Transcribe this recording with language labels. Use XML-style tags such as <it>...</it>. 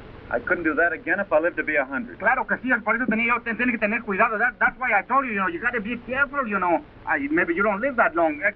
<en>I couldn't do that again if I lived to be 100.</en> <es>Claro que sí, por eso tiene que tener cuidado.</es> <en>That's why I told you, you got to be careful, maybe you don't live that long.</en>